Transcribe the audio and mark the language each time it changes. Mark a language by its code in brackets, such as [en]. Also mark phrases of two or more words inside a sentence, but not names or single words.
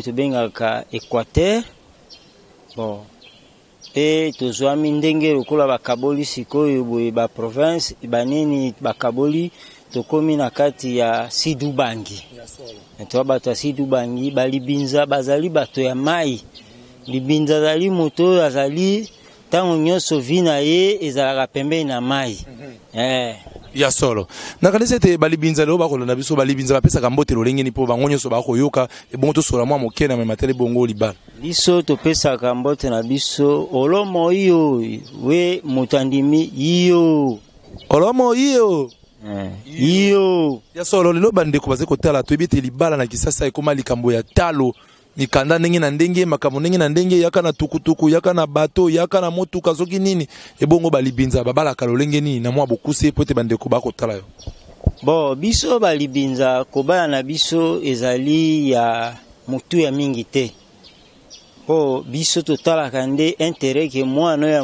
[ln] tobengaka Équateur bon pe tozwami ndenge lokola bakaboli sikoyo boye ba province banini bakaboli tokomi na kati ya Sidubangi to bato ya Sidubangi balibinza bazali bato ya mai libinza zali moto azali tango nyonso vina ye ezalaka pembeni na mai ya solo nakanisa te balibinza lelo bakolanda biso balibinza bapesaka mbotelo lengeni po bango nyonso bakoyoka ebongo tosola mwa moke na mematele bongo libala biso topesaka mbote na biso olomo iyo we motandimi iyo olomo iyo iyo ya solo lelo bandeko baze kotala toyebi ete libala na Kisasa ekoma likambo ya talo mikanda ndenge na ndenge makambo ndenge na ndenge yaka na tukutuku yaka na bato yaka na motuka soki nini ebongo balibinza babalaka lolenge nini na mwa bokuse po ete bandeko bakotala yo bon biso balibinza kobala na biso ezali ya mutu ya mingi te po biso totalaka nde intérêt ke mwana ya